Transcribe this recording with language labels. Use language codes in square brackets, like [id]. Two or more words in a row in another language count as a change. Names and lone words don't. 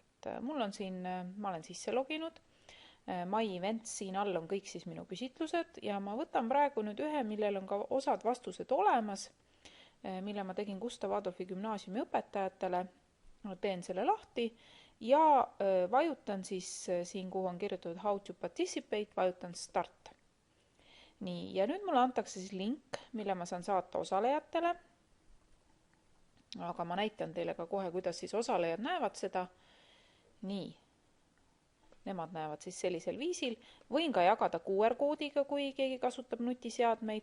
[et] Mul on siin, ma olen sisse loginud, [en] My Events, [et] siin all on kõik siis minu küsitlused ja ma võtan praegu nüüd ühe, millel on ka osad vastused olemas, mille ma tegin Gustav Adolfi gümnaasiumi õpetajatele. Teen selle lahti ja vajutan siis siin, kuhu on kirjutatud [en] How to participate, [et] vajutan Start. Nii, ja nüüd mulle antakse siis link, mille ma saan saata osalejatele. Aga ma näitan teile ka kohe, kuidas siis osalejad näevad seda. Nii, nemad näevad siis sellisel viisil. Võin ka jagada QR-koodiga, kui keegi kasutab nutiseadmeid.